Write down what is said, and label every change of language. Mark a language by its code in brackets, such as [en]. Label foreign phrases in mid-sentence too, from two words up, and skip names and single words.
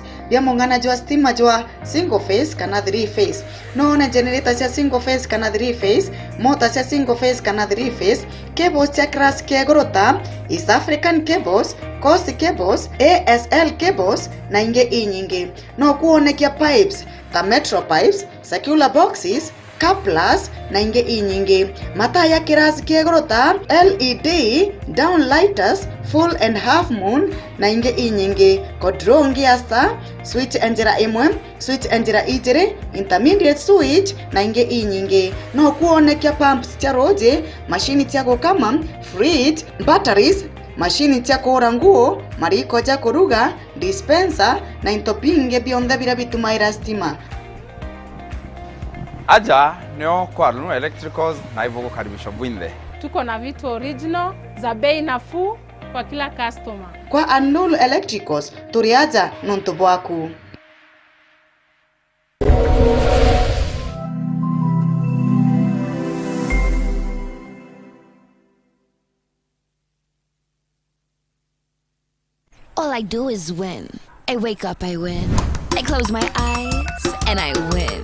[mer] Bya mungana jwa stima jwa [en] single phase [mer] kana 3 phase. Noona generator cia [en] single phase [mer] kana 3 phase, motor cia [en] single phase [mer] kana 3 phase, cables cia class kia grota, East African cables, Coast cables, ASL cables na inge inyingi. No kuonekia pipes, ta metro pipes, [en] circular boxes, [mer] couplers na inge inyingi. Mata ya kirasi kia grota, LED, downlighters, [en] full and half moon [mer] na inge inyingi. Kodrongi asta, switch enjira imwe, switch enjira ijere, [en] intermediate switch [mer] na inge inyingi. No kuonekia pumps tia roje, machine tia kukama, fridge, batteries, machine tia kuhura nguo, mariko tia kuruga, dispenser na intopinge bionde bila bitumaira stima. Aja neo kwa Nulu Electricals [sw] na hivyo kukaribishwa [mer] bwinde. [sw] Tuko na vitu original za bei nafuu kwa kila customer. [mer] Kwa Nulu Electricals turiaja nuntu bwaku. [en] All I do is win. I wake up, I win. I close my eyes and I win.